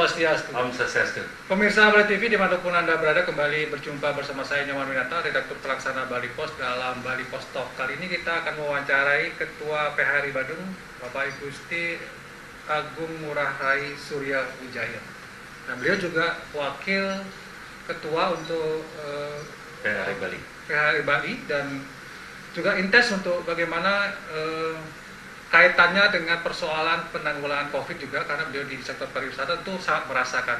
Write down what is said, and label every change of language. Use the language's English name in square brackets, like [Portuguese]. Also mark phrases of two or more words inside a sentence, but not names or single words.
[Indonesian] Swastiastu. Om Swastiastu. Pemirsa Bali TV dimanapun Anda berada, kembali berjumpa bersama saya Nyoman Winata, Redaktur Pelaksana Bali Pos dalam Bali Pos Talk. Kali ini kita akan mewawancarai Ketua PHRI Badung, Bapak Ibu Gusti Agung Ngurah Rai Surya Wijaya. Dan beliau juga Wakil Ketua untuk PHRI Bali. PHRI Bali, dan juga intens untuk bagaimana kaitannya dengan persoalan penanggulangan COVID juga, karena beliau di sektor pariwisata itu sangat merasakan.